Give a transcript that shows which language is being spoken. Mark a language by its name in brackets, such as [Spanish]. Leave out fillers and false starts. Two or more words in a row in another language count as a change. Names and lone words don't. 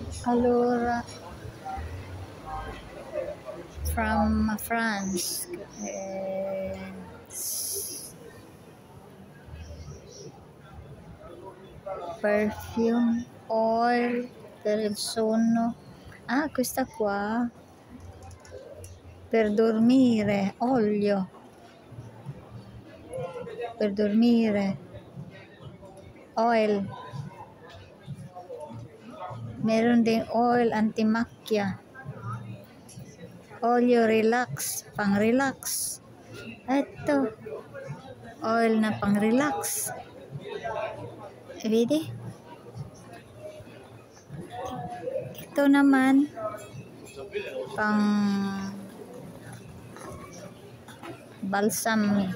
[English] Allura from France. Perfume, oil [Italian] per il sonno. Ah, questa qua per dormire, olio per dormire, oil. [Filipino] Meron din oil anti-macchia. Olio relax, pang-relax. Ito, oil na pang-relax. Ready? Ito naman, pang balsam.